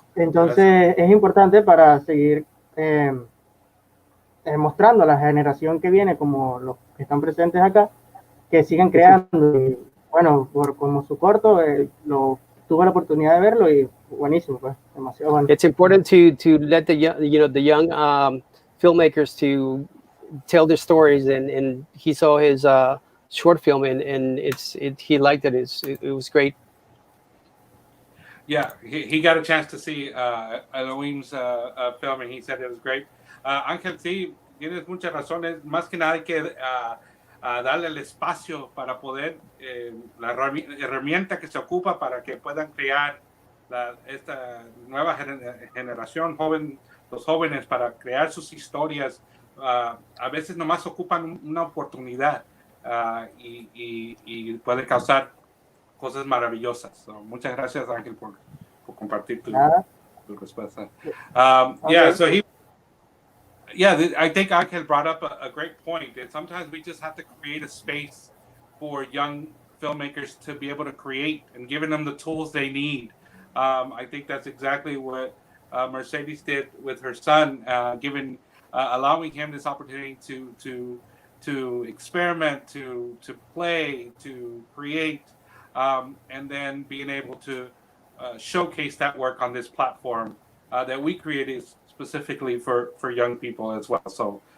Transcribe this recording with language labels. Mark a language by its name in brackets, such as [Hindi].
[Spanish] Entonces es importante para seguir mostrando a la generación que viene, como los que están presentes acá, que sigan creando. Y, bueno, como su corto, tuve la oportunidad de verlo y buenísimo, pues, demasiado bueno. [English] It's important to let the young filmmakers to tell their stories, and he saw his short film, and he liked it. It was great. Yeah, he got a chance to see Elohim's film, and he said it was great. [Spanish] Ángel, sí, tienes muchas razones. Más que nada hay que darle el espacio para poder, la herramienta que se ocupa para que puedan crear esta nueva generación, los jóvenes, para crear sus historias. A veces nomás ocupan una oportunidad y puede causar cosas maravillosas. So, muchas gracias, Ángel, por compartir tu Nada. respuesta. [English] Okay. Yeah, so I think Angel brought up a great point. And sometimes we just have to create a space for young filmmakers to be able to create and giving them the tools they need. I think that's exactly what Mercedes did with her son, allowing him this opportunity to experiment, to play, to create, and then being able to showcase that work on this platform that we created specifically for young people as well.